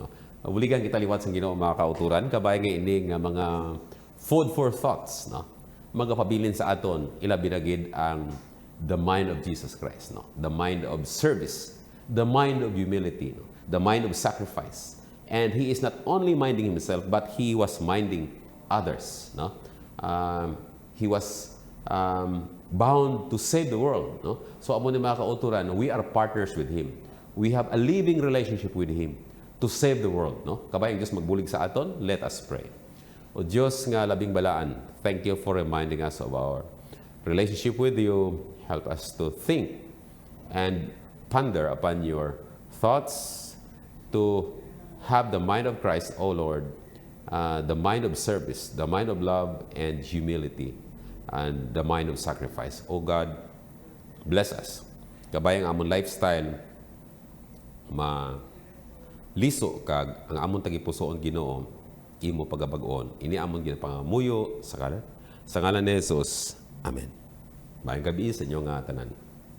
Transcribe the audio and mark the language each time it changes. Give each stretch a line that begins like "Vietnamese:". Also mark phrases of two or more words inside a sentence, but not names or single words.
Hiligaynon: Buligan kita liwat sa Ginoo mga kauturan, kabay nga ini nga mga
English: food for thoughts,
Hiligaynon: no? Magapabilin sa aton ilabi na gid ang
English: the mind of Jesus Christ,
Hiligaynon: no?
English: The mind of service, the mind of humility, no? The mind of sacrifice. And He is not only minding Himself, but He was minding others, no? He was bound to save the world, no?
Hiligaynon: So amo ni mga kauturan,
English: we are partners with Him. We have a living relationship with Him to save the world, no?
Hiligaynon: Kabayang Diyos magbulig sa aton,
English: let us pray.
Hiligaynon: O Diyos nga labing balaan,
English: thank you for reminding us of our relationship with you. Help us to think and ponder upon your thoughts, to have the mind of Christ, O Lord, the mind of service, the mind of love and humility, and the mind of sacrifice. O God, bless us.
Hiligaynon: Kabayang amon lifestyle, liso kag ang amon tagipusoon Ginoo, imo pagabag-on. Ini amon ginapangamuyo sa ngalan ni Jesus. Amen. Maayong gabi sa inyo nga tanan.